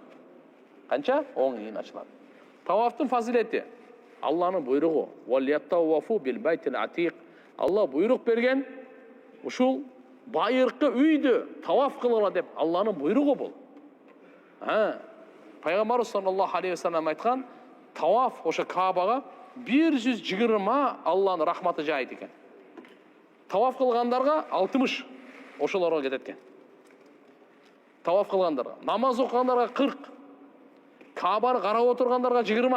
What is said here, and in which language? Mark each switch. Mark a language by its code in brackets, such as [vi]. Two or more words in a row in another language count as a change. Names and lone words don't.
[ky] Канча? Оң ийин ачылат. Тавафтын фазилети. Алланын буйругу. [ar] وليطوفوا بالبيت العتيق. [ky] Алла буйрук берген. Ушул байыркы үйдү таваф кылгыла деп Алланын буйругу бул. Пайгамбар [ar] صلى الله عليه وسلم [ky] айткан, таваф ошо Кабага 120 Алланын рахматы жайыт экен. Таваф кылгандарга 60 ошолорго кетет экен. Таваф кылгандарга, намаз окугандарга 40, Кабаны карап отургандарга 20.